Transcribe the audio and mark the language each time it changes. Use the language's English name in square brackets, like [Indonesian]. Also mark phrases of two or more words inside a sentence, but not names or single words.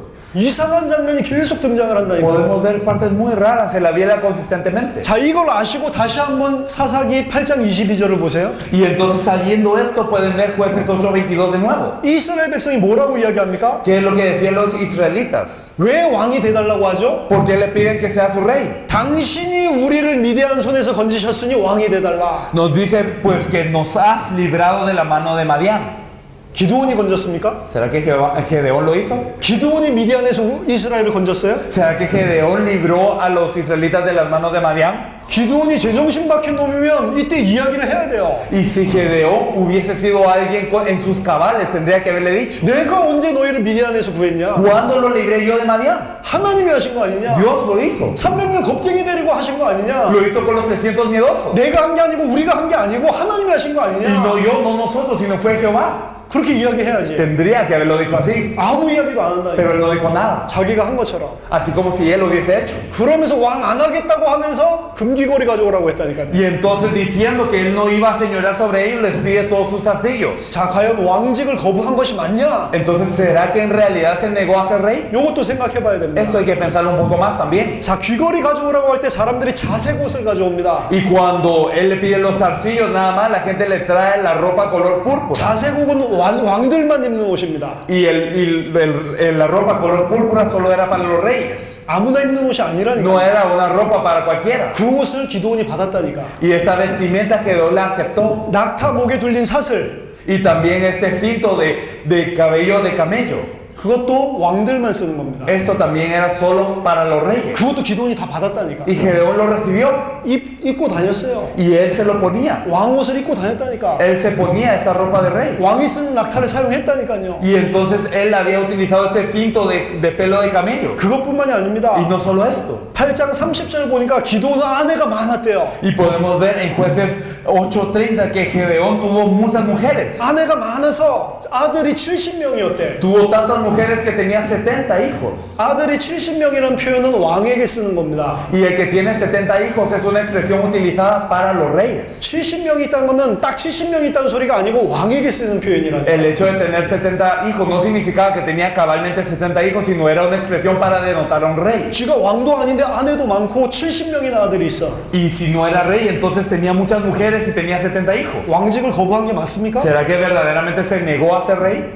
[Korean] 이상한 장면이 계속 등장을 한다니까. [Spanish] Podemos ver partes muy raras en la Biblia consistentemente. [Korean] 자, 이걸 아시고 다시 한번 사사기 8장 22절을 보세요. [Spanish] Y entonces sabiendo esto pueden ver Jueces 8:22 de nuevo. [Korean] 이스라엘 백성이 뭐라고 이야기합니까? [Spanish] ¿Qué es lo que decían los israelitas? [Korean] 왜 왕이 돼달라고 하죠? [Spanish] ¿Por qué le piden que sea su rey? [Korean] 당신이 우리를 미디안 손에서 건지셨으니 왕이 돼달라. [Spanish] Nos dice pues que nos has librado de la mano de Madián. [Korean] 기드온이 건졌습니까? [Spanish] ¿Será que Gedeón lo hizo? [Korean] 기드온이 미디안에서 이스라엘을 건졌어요? [Spanish] ¿Será que Gedeón libró a los israelitas de las manos de Madián? [Korean] 기드온이 제정신 박힌 놈이면 이때 이야기를 해야 돼요. [Spanish] Y si Gedeón hubiese sido alguien en sus cabales, tendría que haberle dicho: [Korean] 내가 언제 너희를 미디안에서 구했냐? [Spanish] ¿cuándo lo libré yo de Madián? [Korean] 하나님이 하신 거 아니냐? [Spanish] Dios lo hizo. [Korean] 300명 겁쟁이 데리고 하신 거 아니냐? [Spanish] Lo hizo con los 300 miedosos. [Korean] 내가 한 게 아니고 우리가 한 게 아니고 하나님이 하신 거 [Spanish] Y [Korean] 아니냐? [Spanish] no yo, no nosotros, sino fue Jehová. [Korean] 그렇게 이야기해야지. [Spanish] Tendría que haberlo dicho así. [Korean] 아무 이야기도 안 한다. [Spanish] Pero él no dijo nada. [Korean] 자기가 한 것처럼. [Spanish] Así como si él lo hubiese hecho. [Korean] 그러면서 왕 안 하겠다고 하면서 금귀고리 가져오라고 했다니까요. [Spanish] Y entonces diciendo que él no iba a señorear sobre ellos, les pide todos sus zarcillos. [Korean] 자, 과연 왕직을 거부한 것이 맞냐? [Spanish] Entonces, ¿será que en realidad se negó a ser rey? [Korean] 요것도 생각해 봐야 됩니다. [Spanish] Esto hay que pensarlo un poco más también. [Korean] 자, 귀걸이 가져오라고 할 때 사람들이 자색 옷을 가져옵니다. [Spanish] Y cuando él le pide los zarcillos, nada más, la gente le trae la ropa color púrpura. [Korean] 자색 옷은 왕들만 입는 옷입니다. [Spanish] Y la ropa color púrpura solo era para los reyes. [Korean] 아무나 입는 옷이 아니라니까. [Spanish] No era una ropa para cualquiera. [Korean] 그 옷을 기드온이 받았다니까. [Spanish] Y esta vestimenta Gedeón la aceptó. [Korean] 낙타 목에 둘린 사슬, [Spanish] Y también este cinto de cabello de camello. [Korean] 그것도 왕들만 쓰는 겁니다. [Spanish] Esto también era solo para los reyes. [Korean] 그것도 기드온이 다 받았다니까. [Spanish] Y Gedeón lo recibió. [Korean] 입고 다녔어요. [Spanish] Y él se lo ponía. [Korean] 왕옷을 입고 다녔다니까. [Spanish] Él se ponía esta ropa de rey. [Korean] 왕이 쓰는 낙타를 사용했다니까요. [Spanish] Y entonces él había utilizado ese cinto de pelo de camello. [Korean] 그것뿐만이 아닙니다. [Spanish] Y no solo esto. [Korean] 8장 30절 보니까 기드온은 아내가 많았대요. [Spanish] Y podemos ver en Jueces 8:30 que Gedeón tuvo muchas mujeres. [Korean] 아내가 많아서 아들이 70명이었대. [Spanish] Tuvo tantas mujeres que tenía 70 hijos. [Korean] 아들이 70명이라는 표현은 왕에게 쓰는 겁니다. [Spanish] Y el que tiene 70 hijos es una expresión utilizada para los reyes. [Korean] 70명이 있다는 것은 딱 70명이 있다는 소리가 아니고 왕에게 쓰는 표현이라는 [Spanish] El hecho de tener 70 hijos no significaba que tenía cabalmente 70 hijos, sino era una expresión para denotar a un rey. [Korean] 지가 왕도 아닌데 아내도 많고 70명이나 아들이 있어. [Spanish] Y si no era rey, entonces tenía muchas mujeres y tenía 70 hijos. [Korean] 왕직을 거부한 게 맞습니까? [Spanish] ¿Será que verdaderamente se negó a ser rey?